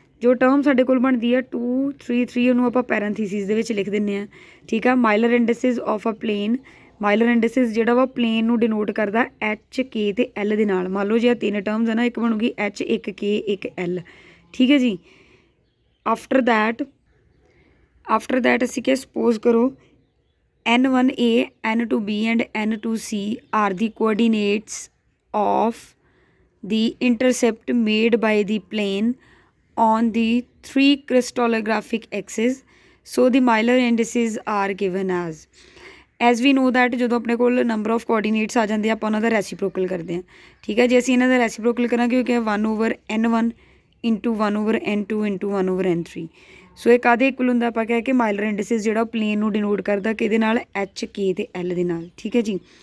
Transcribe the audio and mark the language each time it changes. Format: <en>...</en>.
<pa>ਜੋ ਟਰਮ ਸਾਡੇ ਕੋਲ ਬਣਦੀ ਹੈ 2 3 3, ਉਹਨੂੰ ਆਪਾਂ ਪੈਰੈਂਥੀਸਿਸ ਦੇ ਵਿੱਚ ਲਿਖ ਦਿੰਦੇ ਹਾਂ। ਠੀਕ ਆ। Miler ਇੰਡਸਿਸ</pa> <en>of a plane,</en> <pa>miler ਇੰਡਸਿਸ ਜਿਹੜਾ ਵਾ ਪਲੇਨ ਨੂੰ ਡਿਨੋਟ ਕਰਦਾ HK ਅਤੇ L ਦੇ ਨਾਲ। ਮੰਨ ਲਓ ਜੇ 3 ਟਰਮਸ ਹੈ ਨਾ, ਇੱਕ ਬਣੂਗੀ H, ਇੱਕ K, ਇੱਕ L। ਠੀਕ ਹੈ ਜੀ।</pa> <en>after that</en> <pa>ਅਸੀਂ ਕਿਹਾ</pa> <en>Suppose ਕਰੋ N1A N2B and N2C are the coordinates of the intercept made by the plane on the 3 crystallographic axes. So the Miller indices are given as we know that</en> <pa>ਜਦੋਂ ਆਪਣੇ ਕੋਲ number of coordinates ਆ ਜਾਂਦੇ ਆਪਾਂ ਉਹਨਾਂ ਦਾ reciprocal ਕਰਦੇ ਹਾਂ। ਠੀਕ ਹੈ। ਜੇ ਅਸੀਂ ਇਹਨਾਂ ਦਾ ਰੈਸੀਪ੍ਰੋਕਲ ਕਰਾਂਗੇ ਉਹ ਕਿਹਾ 1/N1 into 1/N2 into 1/N3। ਸੋ ਇਹ ਕਾਹਦੇ ਇਕੁਅਲ ਹੁੰਦਾ? ਆਪਾਂ ਕਿਹਾ ਕਿ ਮਾਈਲਰ ਇੰਡਸਿਸ ਜਿਹੜਾ ਪਲੇਨ ਨੂੰ ਡਿਨੋਟ ਕਰਦਾ ਕਿਹਦੇ ਨਾਲ? HK ਅਤੇ L ਦੇ ਨਾਲ। ਠੀਕ ਹੈ ਜੀ।</pa>